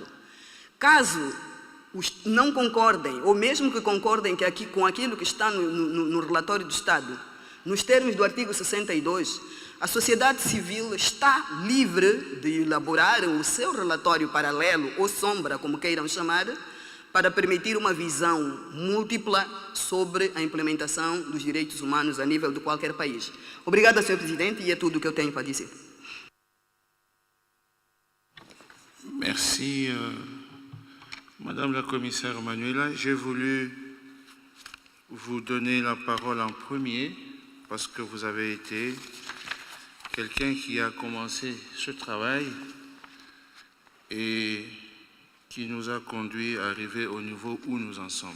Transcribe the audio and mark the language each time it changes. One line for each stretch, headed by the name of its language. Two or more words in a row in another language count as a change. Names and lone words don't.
Portuguese: Caso não concordem, ou mesmo que concordem com aquilo que está no relatório do Estado, nos termos do artigo 62, a sociedade civil está livre de elaborar o seu relatório paralelo ou sombra, como queiram chamar, para permitir uma visão múltipla sobre a implementação dos direitos humanos a nível de qualquer país. Obrigada, Sr. Presidente, e é tudo o que eu tenho para dizer.
French: Merci, Madame la commissaire Manuela, j'ai voulu vous donner la parole en premier parce que vous avez été quelqu'un qui a commencé ce travail et qui nous a conduit à arriver au niveau où nous en sommes.